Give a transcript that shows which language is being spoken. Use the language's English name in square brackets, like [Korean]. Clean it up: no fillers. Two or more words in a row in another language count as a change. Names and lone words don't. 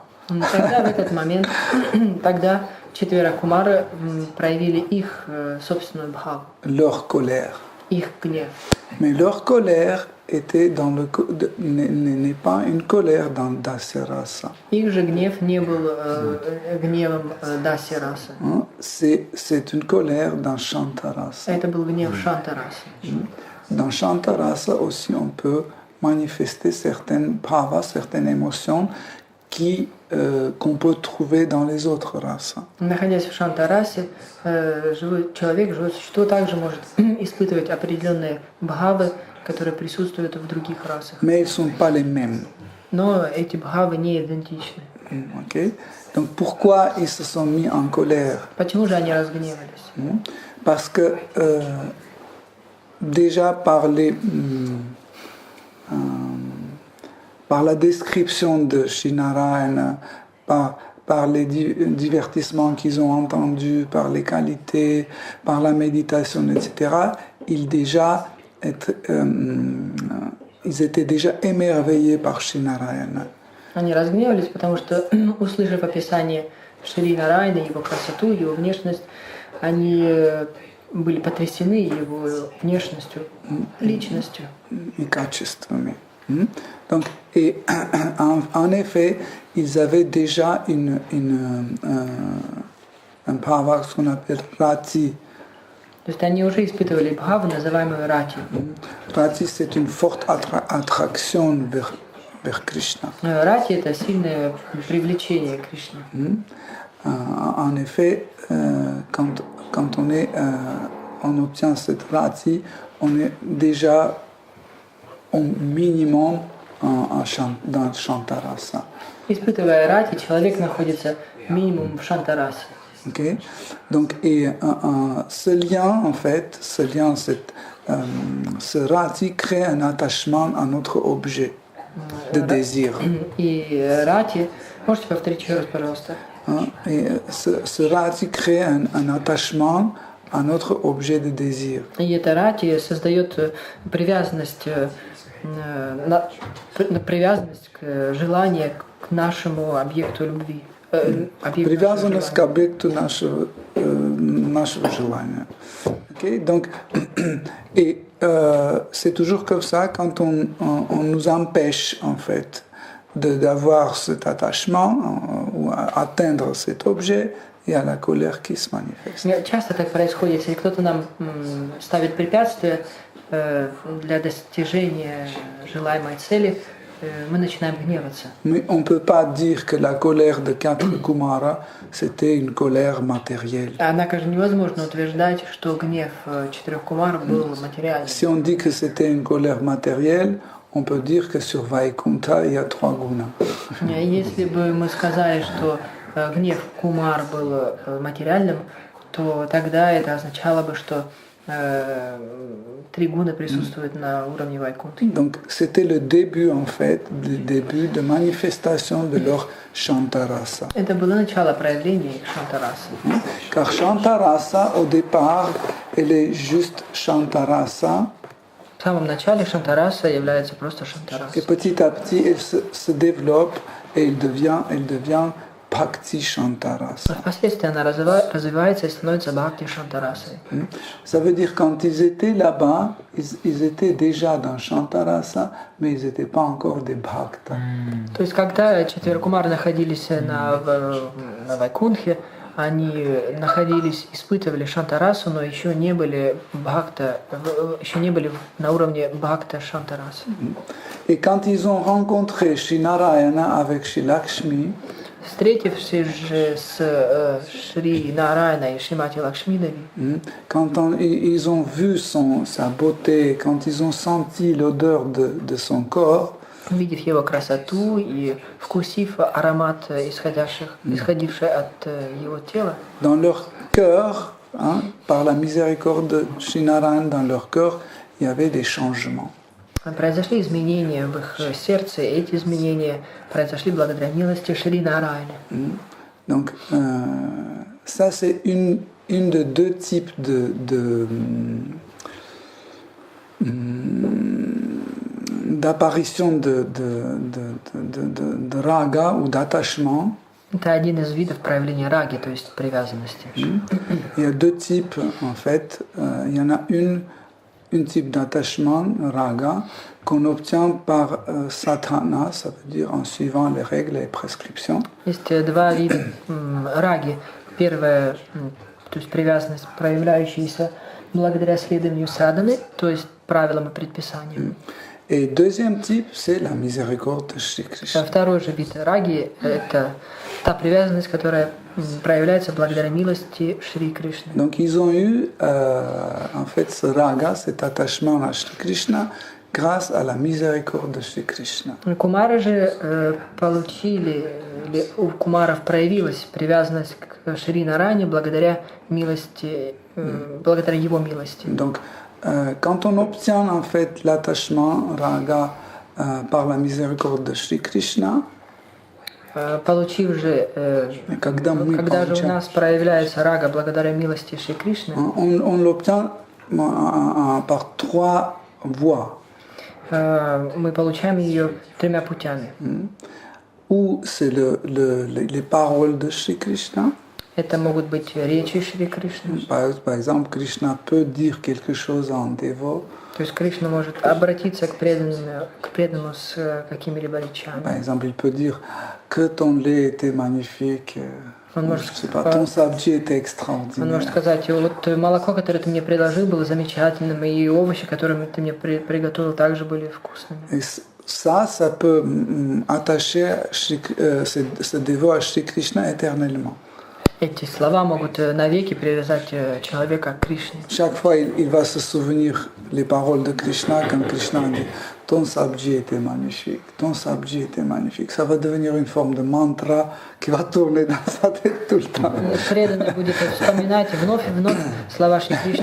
[Russian] Тогда, в этот момент, тогда 4 кумары проявили их собственную бхаву, [French] Leur colère. [Russian] их гнев. [French] Mais leur colère était n'est pas une colère dans Dasya-rasa. [Russian] Их же гнев не был гневом Даси-расы. [French] C'est une colère dans Shanta-rasa. [Russian] Это был гнев Шанта-расы. [French] Dans Shanta-rasa aussi, on peut manifester certaines bhavas, certaines émotions qu'on peut trouver dans les autres races. [Russian] Находясь в Шанта-расе, человек, живое существо, также может испытывать определенные бхавы, которые присутствуют в других расах. [French] Mais ils ne sont pas les mêmes. [Russian] Но эти бхавы не идентичны. [French] Okay? Donc pourquoi ils se sont mis en colère? [Russian] Почему же они разгневались? [French] Parce que déjà par la description de Shinarayana, par les divertissements qu'ils ont entendus, par les qualités, par la méditation, etc., ils étaient déjà émerveillés par Shinarayana. [Russian] Они разгневались, потому что, услышав описание Шри Нарайны, его красоту, его внешность, они были потрясены его внешностью, личностью. И качествами. [French] Donc, et en effet, ils avaient déjà un bhava, ce qu'on appelle rati. [Russian] То есть они уже испытывали бхаву, называемую рати. [French] Rati, c'est une forte attraction vers Krishna. [Russian] Рати – это сильное привлечение к Кришне. [French] En effet, quand on obtient cette rati, on est déjà au minimum dans Shantarasa. [Russian] Испытывая рати, человек находится минимум в Шантарасе. [French] Okay? Donc, et ce lien, en fait, ce rati crée un attachement à notre objet de désir. [Russian] И рати, можете повторить еще раз, пожалуйста? [French] Et ce rati crée un attachement à notre objet de désir. [Russian] И это рати создает привязанность, привязанность к желанию к нашему объекту любви. Привязанность к объекту нашего желания. [French] Okay? Donc, et c'est toujours comme ça quand on nous empêche en fait d'avoir cet attachement ou atteindre cet objet, il y a la colère qui se manifeste. [Russian] Часто так происходит, если кто-то нам ставит препятствия для достижения желаемой цели, мы начинаем гневаться. [French] Mais on ne peut pas dire que la colère de 4 Kumara, c'était une colère matérielle. [Russian] Однако же невозможно утверждать, что гнев 4 кумаров был материальным. [French] Si on dit que c'était une colère matérielle, on peut dire que sur Vaikunta, il y a 3 gunas. [Russian] Если бы мы сказали, что гнев кумар был материальным, то тогда это означало бы, что 3 гуны присутствуют на уровне Вайкунты. [French] Donc c'était le début en fait, le début de manifestation de leur Shantarasa. [Russian] Это было начало проявления их Шантарасы. [French] Car Shantarasa, au départ, elle est juste Shantarasa. [Russian] В самом начале Шантараса является просто Шантараса. [French] Et petit à petit, elle se développe et elle devient Bhakti Shantarasa. [Russian] Впоследствии она развивается и становится Бхакти Шантарасой. [French] Ça veut dire quand ils étaient là-bas, ils étaient déjà dans Shantarasa, mais ils n'étaient pas encore des Bhaktas. [Russian] То есть, когда четверо Кумар находились на Вайкунтхе, они находились, испытывали Шантарасу, но еще не были на уровне Бхакта Шантарасы. [French] Et quand ils ont rencontré Shri Narayana avec Shri Lakshmi, [Russian] Встретившись же с Шри Нарайаной и Шримати Лакшмидеви, [French] quand ils ont vu sa beauté, quand ils ont senti l'odeur de son corps, [Russian] увидев его красоту и вкусив аромат, исходивший от его тела, [French] dans leur cœur, par la miséricorde de Shri Narayana, dans leur cœur, il y avait des changements. [Russian] произошли изменения в их сердце, и эти изменения произошли благодаря милости Шри Нарайаны. [French] Donc, ça c'est une de deux types d'apparition de raga ou d'attachement. [Russian] Это один из видов проявления раги, то есть привязанности. [French] Il y a deux types en fait. Il y en a une type d'attachement, raga, qu'on obtient par sadhana, ça veut dire en suivant les règles et prescriptions. [Russian] Есть два вида раги. Первое, то есть привязанность, проявляющаяся благодаря следованию садханы, то есть правилам и предписаниям. [French] Et deuxième type, c'est la miséricorde de Shri Krishna. [Russian] Второй же вид раги – это та привязанность, которая проявляется благодаря милости Шри Кришны. [French] Donc ils ont eu en fait ce raga, cet attachement à Shri Krishna, grâce à la miséricorde de Shri Krishna. [Russian] Кумары же получили, или у кумаров проявилась привязанность к Шри Нарайане благодаря милости, благодаря его милости. [French] Donc quand on obtient en fait l'attachement raga par la miséricorde de Shri Krishna, [Russian] получив же, когда же у нас проявляется рага благодаря милости Шри Кришны, [French] on l'obtient par trois voies. [Russian] Мы получаем ее тремя путями. [French] Ou c'est les paroles de Shri Krishna. [Russian] Это могут быть речи Шри Кришны. [French] Par exemple, Krishna peut dire quelque chose en dévot. [Russian] То есть Кришна может обратиться к преданному с какими-либо речами. [French] Par exemple, il peut dire que ton lait était magnifique. [Russian] Он может, [French] je sais pas, ton sabji était extraordinaire. [Russian] Он может сказать, вот молоко, которое ты мне предложил, было замечательным, и овощи, которые ты мне приготовил, также были вкусными. [French] Et ça peut attacher ce dévot à Shri Krishna éternellement. [Russian] Эти слова могут навеки привязать человека к Кришне. [French] Chaque fois, il va se souvenir les paroles de Krishna quand Krishna dit ton sabji était magnifique, ton sabji était magnifique. Ça va devenir une forme de mantra qui va tourner dans sa tête tout le temps. [Russian] Преданный будет вспоминать вновь и вновь слова Шри Кришны.